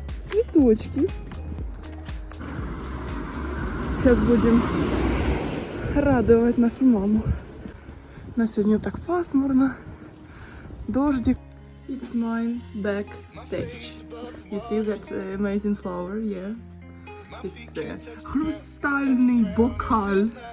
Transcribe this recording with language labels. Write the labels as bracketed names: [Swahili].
[Russian] Цветочки. Сейчас будем радовать нашу маму. На сегодня так пасмурно. Дождик. [English] It's mine backstage. You see that amazing flower, yeah? It's [Russian] хрустальный бокал.